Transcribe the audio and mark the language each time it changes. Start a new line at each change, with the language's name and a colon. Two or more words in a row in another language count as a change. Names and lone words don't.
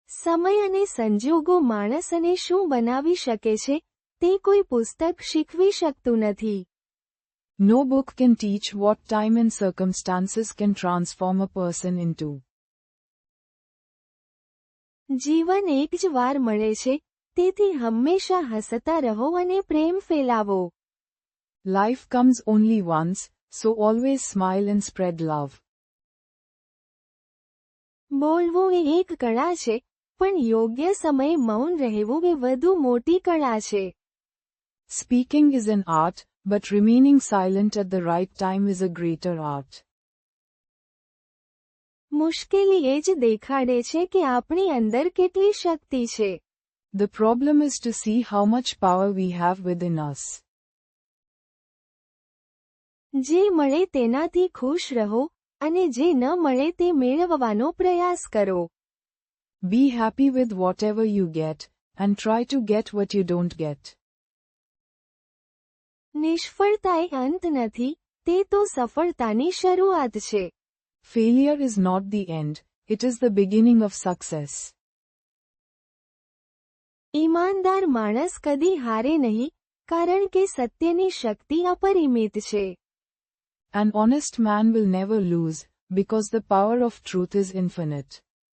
Gujarati: સમય અને સંજોગો માણસને શું બનાવી શકે છે, તે કોઈ પુસ્તક શીખવી શકતું નથી.
English: No book can teach what time and circumstances can transform a person into.
Gujarati: જીવન એક જ વાર મળે છે, તેથી હંમેશા હસતા રહો અને પ્રેમ ફેલાવો.
English: Life comes only once, so always smile and spread love.
Gujarati: બોલવું એ એક કળા છે, પણ યોગ્ય સમયે મૌન રહેવું એ વધુ મોટી કળા છે.
English: Speaking is an art, but remaining silent at the right time is a greater art.
Gujarati: મુશ્કેલી એ જ દેખાડે છે કે આપણી અંદર કેટલી શક્તિ છે.
English: The problem is to see how much power we have within us.
Gujarati: જે મળે તેનાથી ખુશ રહો, અને જે ન મળે તે મેળવવાનો પ્રયાસ કરો.
English: Be happy with whatever you get, and try to get what you don't get.
Gujarati: નિષ્ફળતા એ અંત નથી, તે તો સફળતાની શરૂઆત છે.
English: Failure is not the end, it is the beginning of success.
Gujarati: ઈમાનદાર માણસ કદી હારે નહીં, કારણ કે સત્યની શક્તિ અપરિમિત છે.
English: An honest man will never lose, because the power of truth is infinite.